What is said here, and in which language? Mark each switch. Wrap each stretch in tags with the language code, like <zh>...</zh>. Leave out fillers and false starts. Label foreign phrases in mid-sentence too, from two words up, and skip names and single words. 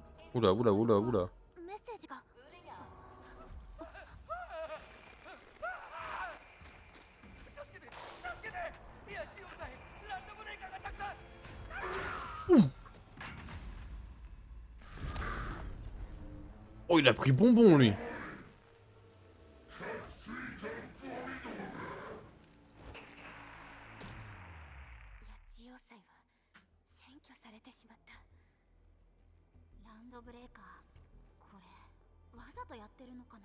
<fr>Oula, oula, oula, oula.</fr> <ja>メッセージが。</ja> <fr>Oh, il a pris bonbon, lui.</fr> <ja>八千代祭は占拠されてしまった。ランドブレーカー、これわざとやってるのかな。</ja>